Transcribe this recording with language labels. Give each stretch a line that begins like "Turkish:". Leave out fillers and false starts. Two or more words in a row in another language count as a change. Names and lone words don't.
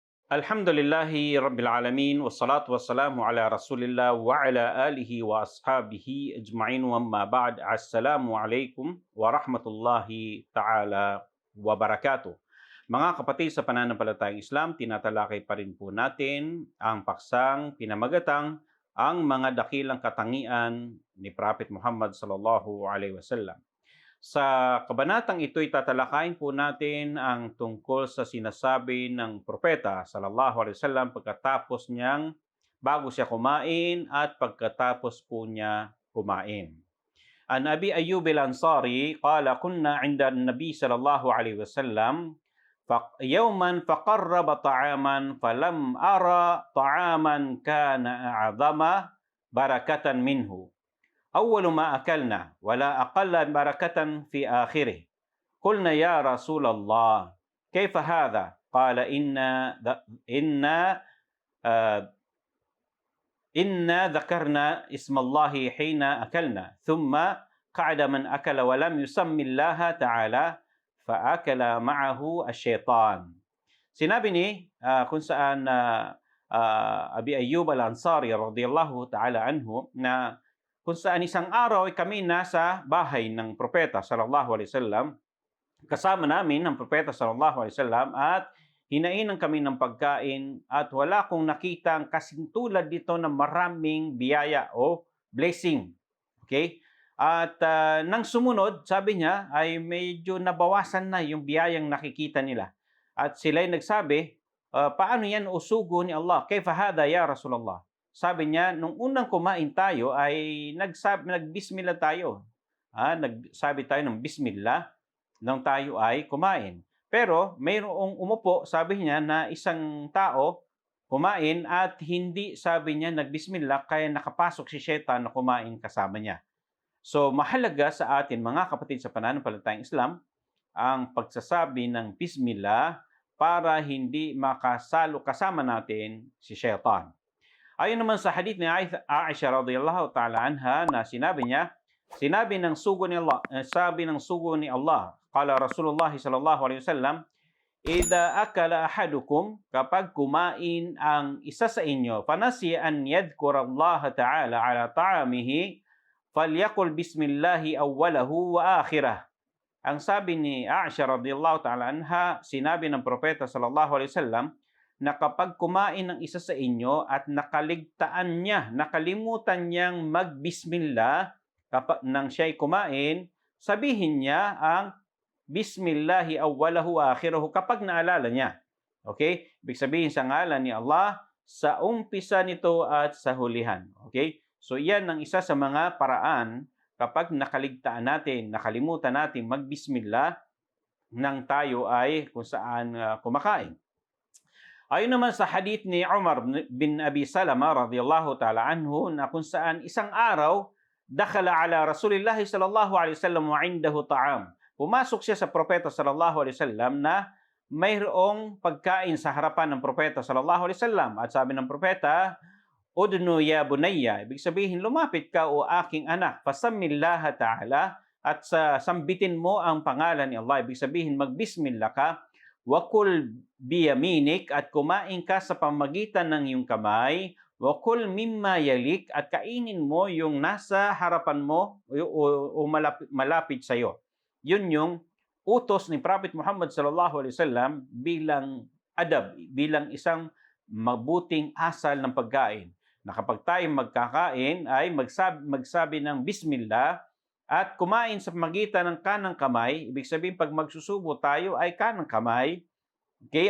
Arabic: الحمد لله رب العالمين والصلاة والسلام على رسول الله وعلى آله وأصحابه أجمعين وأما بعد. السلام عليكم ورحمة الله تعالى وبركاته.
Filipino: Mga kapatid sa pananampalatayang Islam, tinatalakay pa rin po natin ang paksang pinamagatang ang mga dakilang katangian ni Prophet Muhammad
Arabic: صلى الله عليه وسلم.
Filipino: Sa kabanatang ito'y tatalakayin po natin ang tungkol sa sinasabi ng propeta
Arabic: صلى الله عليه وسلم
Filipino: pagkatapos niyang bago siya kumain at pagkatapos po niya kumain.
Arabic: عن أبي أيوب الأنصاري قال كنا عند النبي صلى الله عليه وسلم يوما فقرب طعاما فلم أر طعاما كان أعظم بركة منه. أول ما أكلنا ولا أقل بركة في آخره قلنا يا رسول الله كيف هذا قال إنا ذكرنا اسم الله حين أكلنا ثم قعد من أكل ولم يسم الله تعالى فأكل معه الشيطان.
Filipino: Sinabi ni kung saan Abi Ayyub al-Ansari
Arabic: رضي الله تعالى عنه
Filipino: na kung saan isang araw ay kami nasa bahay ng propeta
Arabic: صلى الله عليه وسلم,
Filipino: kasama namin ang propeta
Arabic: صلى الله عليه وسلم
Filipino: at hinainan kami ng pagkain at wala akong nakitang kasintulad dito na maraming biyaya o blessing. Okay? At nang sumunod, sabi niya, ay medyo nabawasan na yung biyayang nakikita nila. At sila'y nagsabi, paano yan usugo ni Allah?
Arabic: كيف هذا يا رسول الله?
Filipino: Sabi niya, nung unang kumain tayo ay nagbismillah tayo. Nagsabi tayo ng bismillah nang tayo ay kumain. Pero mayroong umupo, sabi niya, na isang tao kumain at hindi, sabi niya, nagbismillah kaya nakapasok si Shaitan na kumain kasama niya. So mahalaga sa atin mga kapatid sa pananampalatayang Islam ang pagsasabi ng bismillah para hindi makasalo kasama natin si Shaitan. Ayon naman sa hadith ni Aisha
Arabic: رضي الله تعالى عنها
Filipino: na sinabi niya, sabi ng sugo ni Allah,
Arabic: قال رسول الله صلى الله عليه وسلم إذا أكل أحدكم,"
Filipino: kapag kumain ang isa sa inyo,
Arabic: "فنسي أن يذكر الله تعالى على طعامه فليقل بسم الله أوله وآخره."
Filipino: Ang sabi ni Aisha
Arabic: رضي الله تعالى عنها,
Filipino: sinabi ng propeta
Arabic: صلى الله عليه وسلم,
Filipino: na kapag kumain ng isa sa inyo at nakalimutan niyang magbismillah kapag nang siya'y kumain, sabihin niya ang
Arabic: بسم الله أوله آخره
Filipino: kapag naalala niya. Okay? Ibig sabihin sa ngalan ni Allah sa umpisa nito at sa hulihan. Okay? So iyan ang isa sa mga paraan kapag nakalimutan natin magbismillah nang tayo ay kung saan kumakain. Ayon naman sa hadith ni Umar bin Abi Salama
Arabic: رضي الله تعالى عنه
Filipino: na kung saan isang araw
Arabic: دخل على رسول الله صلى الله عليه وسلم وعنده طعام.
Filipino: Pumasok siya sa propeta
Arabic: صلى الله عليه وسلم
Filipino: na mayroong pagkain sa harapan ng propeta
Arabic: صلى الله عليه وسلم
Filipino: at sabi ng propeta,
Arabic: "ادن يا بني,"
Filipino: ibig sabihin lumapit ka o aking anak,
Arabic: فسم الله تعالى
Filipino: at sambitin mo ang pangalan ni Allah, ibig sabihin magbismillah ka.
Arabic: وكل بيمينك
Filipino: at kumain ka sa pamagitan ng iyong kamay.
Arabic: وكل مما يليك
Filipino: at kainin mo yung nasa harapan mo o malapit sa iyo. Yun yung utos ni Prophet Muhammad
Arabic: صلى الله عليه وسلم
Filipino: bilang adab, bilang isang mabuting asal ng pagkain. Na kapag tayo magkakain ay magsabi ng bismillah at kumain sa pamagitan ng kanang kamay, ibig sabihin pag magsusubo tayo ay kanang kamay. Okay?